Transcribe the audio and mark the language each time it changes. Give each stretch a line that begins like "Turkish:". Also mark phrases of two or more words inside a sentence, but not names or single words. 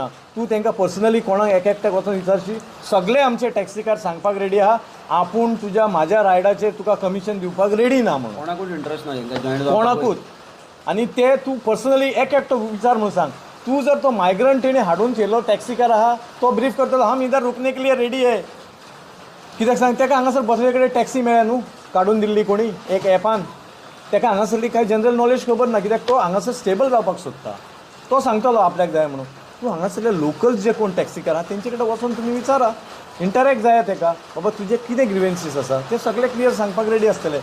Konkani: तूं तांकां पर्सनली कोणाक एकट्याक वचून विचारशी, सगळे आमचे टॅक्सीकार सांगपाक रेडी आहा आपूण तुज्या म्हाज्या रायडाचेर तुका कमिशन दिवपाक रेडी ना म्हणून. कोणाकूच इंट्रस्ट ना जॉईन कोणाकूच. आनी ते तूं पर्सनली एकटो विचार म्हणून सांग. तूं जर तो मायग्रंट तेणी हाडून केलो टॅक्सीकार आहा तो ब्रीफ करतलो,
Hindi: हम इधर रुकने के लिए रेडी आहे.
Konkani: कित्याक सांग, ताका हांगासर बसले कडेन टॅक्सी मेळ्ळा न्हू काडून दिल्ली कोणी एक ॲपान, ताका हांगासरली कांय
English: general knowledge
Konkani: खबर ना. कित्याक तो हांगासर स्टेबल जावपाक सोदता, तो सांगतलो आपल्याक जाय म्हणून. तूं हांगासरले लोकल्स जे कोण टॅक्सीकार आहा तेंचे कडेन वचून तुमी विचारा, इंटरॅक्ट जाया तेका बाबा तुजे कितें ग्रिवेन्सीस आसा ते सगळे क्लियर सांगपाक रेडी आसतले.